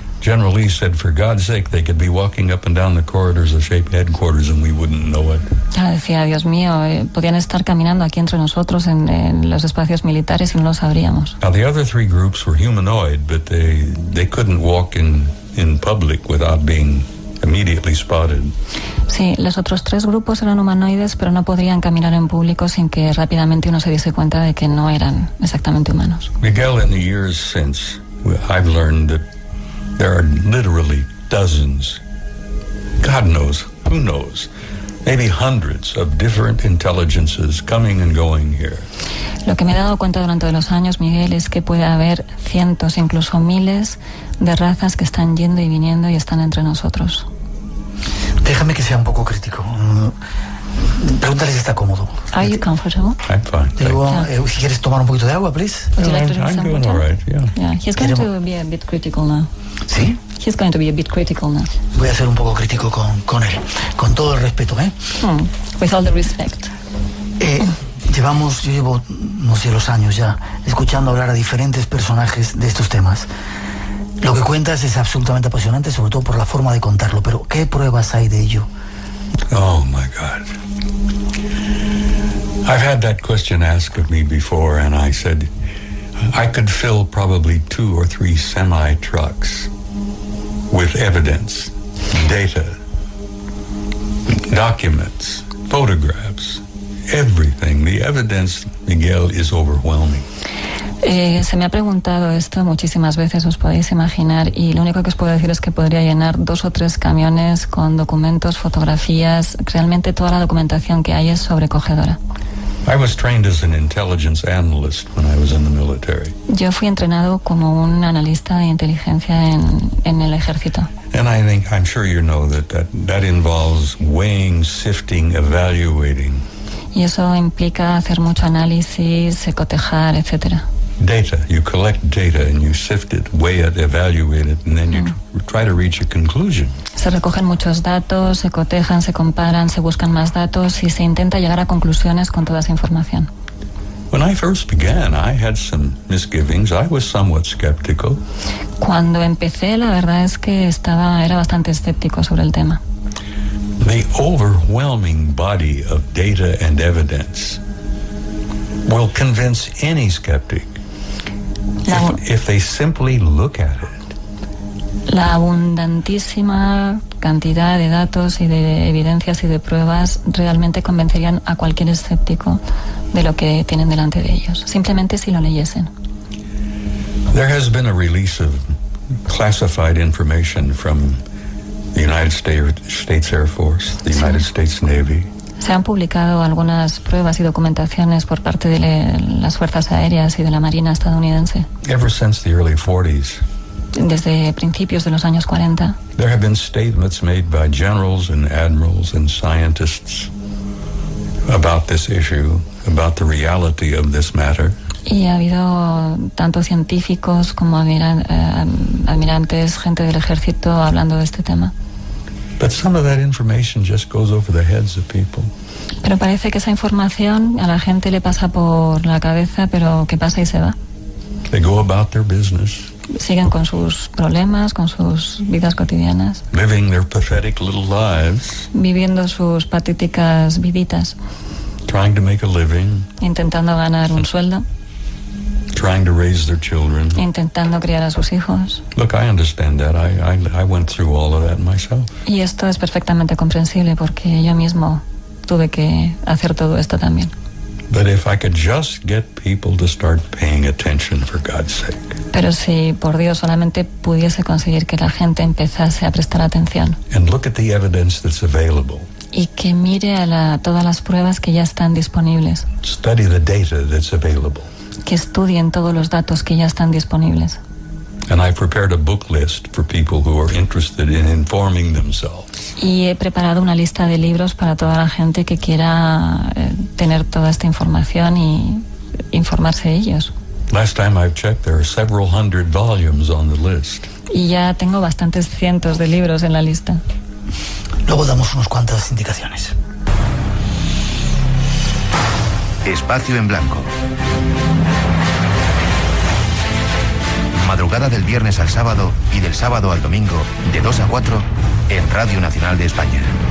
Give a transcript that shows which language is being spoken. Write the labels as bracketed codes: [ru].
[en] General Lee said, for God's sake, they could be walking up and down the corridors of Shape headquarters and we wouldn't know it. [es] Decía, Dios mío, podían estar caminando aquí entre nosotros en los espacios militares y no lo sabríamos. [en] Now, the other three groups were humanoid, but they couldn't walk in public without being immediately spotted. [es] Sí, los otros tres grupos eran humanoides, pero no podrían caminar en público sin que rápidamente uno se diese cuenta de que no eran exactamente humanos. [en] Miguel, in the years since, I've learned that there are literally dozens, God knows, who knows, maybe hundreds of different intelligences coming and going here. [es] Lo que me he dado cuenta durante los años, Miguel, es que puede haber cientos, incluso miles de razas que están yendo y viniendo y están entre nosotros. Déjame que sea un poco crítico. Pregúntale si está cómodo. [en] Are you comfortable? I'm fine. [es] Digo, si quieres tomar un poquito de agua, [en] please. Would you like to drink I'm some doing water? all right, yeah. Yeah, he's going to be a bit critical now. [es] ¿Sí? [en] He's going to be a bit critical now. [es] Voy a ser un poco crítico con él. Con todo el respeto, ¿eh? [en] With all the respect. [es] Yo llevo, no sé, los años ya, escuchando hablar a diferentes personajes de estos temas. Lo que cuentas es absolutamente apasionante, sobre todo por la forma de contarlo, pero ¿qué pruebas hay de ello? [en] Oh, my God. I've had that question asked of me before, and I said I could fill probably 2 or 3 semi-trucks with evidence, data, documents, photographs, everything. The evidence, Miguel, is overwhelming. [es] Se me ha preguntado esto muchísimas veces, os podéis imaginar, y lo único que os puedo decir es que podría llenar 2 o 3 camiones con documentos, fotografías. Realmente toda la documentación que hay es sobrecogedora. [en] I was trained as an intelligence analyst when I was in the military. [es] Yo fui entrenado como un analista de inteligencia en el ejército. [en] And I'm sure you know that involves weighing, sifting, evaluating. [es] Y eso implica hacer mucho análisis, cotejar, etcétera. [en] Data. You collect data and you sift it, weigh it, evaluate it, and then you try to reach a conclusion. [es] Se recogen muchos datos, se cotejan, se comparan, se buscan más datos y se intenta llegar a conclusiones con toda esa información. [en] When I first began, I had some misgivings. I was somewhat skeptical. [es] Cuando empecé, la verdad es que era bastante escéptico sobre el tema. [en] The overwhelming body of data and evidence will convince any skeptic if they simply look at it. [es] La abundantísima cantidad de datos y de evidencias y de pruebas realmente convencerían a cualquier escéptico de lo que tienen delante de ellos, simplemente si lo leyesen. [en] There has been a release of classified information from the United States Air Force, the United States Navy. [es] Se han publicado algunas pruebas y documentaciones por parte de las fuerzas aéreas y de la Marina estadounidense. [en] Ever since the early 40s. [es] Desde principios de los años 40. [en] There have been statements made by generals and admirals and scientists about this issue, about the reality of this matter. [es] Y ha habido tanto científicos como almirantes, gente del ejército hablando de este tema. [en] But some of that information just goes over the heads of people. [es] Pero parece que esa información a la gente le pasa por la cabeza, pero que pasa y se va. [en] They go about their business. [es] Siguen con sus problemas, con sus vidas cotidianas. [en] Living their pathetic little lives. [es] Viviendo sus patéticas viditas. [en] Trying to make a living. [es] Intentando ganar un sueldo. [en] Trying to raise their children. [es] Intentando criar a sus hijos. [en] Look, I understand that. I went through all of that myself. [es] Y esto es perfectamente comprensible porque yo mismo tuve que hacer todo esto también. [en] But if I could just get people to start paying attention, for God's sake. [es] Pero si por Dios solamente pudiese conseguir que la gente empezase a prestar atención. [en] And look at the evidence that's available. [es] Y que mire a todas las pruebas que ya están disponibles. [en] Study the data that's available. [es] Que estudien todos los datos que ya están disponibles. [en] And I prepared a book list for people who are interested in informing themselves. [es] Y he preparado una lista de libros para toda la gente que quiera tener toda esta información y informarse ellos. [en] Last time I've checked, there are several hundred volumes on the list. [es] Y ya tengo bastantes cientos de libros en la lista. Luego damos unas cuantas indicaciones. Espacio en blanco. Madrugada del viernes al sábado y del sábado al domingo, de 2 a 4, en Radio Nacional de España.